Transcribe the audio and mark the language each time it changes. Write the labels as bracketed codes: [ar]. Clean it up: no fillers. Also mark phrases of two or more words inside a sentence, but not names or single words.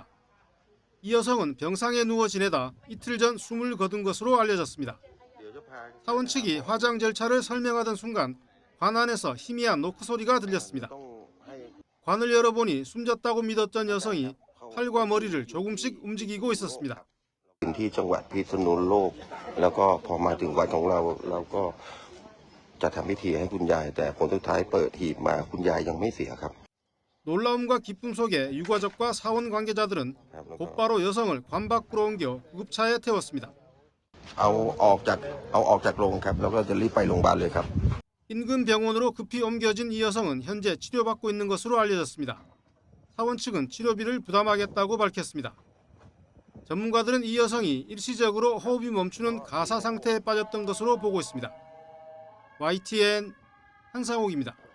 [ko] 이 여성은 병상에 누워 지내다 이틀 전 숨을 거둔 것으로 알려졌습니다. 사원 측이 화장 절차를 설명하던 순간 관 안에서 희미한 노크 소리가 들렸습니다. 관을 열어보니 숨졌다고 믿었던 여성이 팔과 머리를 조금씩 움직이고 있었습니다. [th] ที่จังหวัดพิษณุโลกแล้วก็พอมาถึงวัดของเราก็จะทำพิธีให้คุณยายแต่ผลสุดท้ายเปิดหีบมาคุณยายยังไม่เสียครับ [ko] 놀라움과 기쁨 속에 유가족과 사원 관계자들은 곧바로 여성을 관 밖으로 옮겨 구급차에 태웠습니다. [th] เอาออกจากโรงครับแล้วก็จะรีบไปโรงพยาบาลเลยครับ [ko] 인근 병원으로 급히 옮겨진 이 여성은 현재 치료받고 있는 것으로 알려졌습니다. 사원 측은 치료비를 부담하겠다고 밝혔습니다. 전문가들은 이 여성이 일시적으로 호흡이 멈추는 가사 상태에 빠졌던 것으로 보고 있습니다. YTN 한상옥입니다.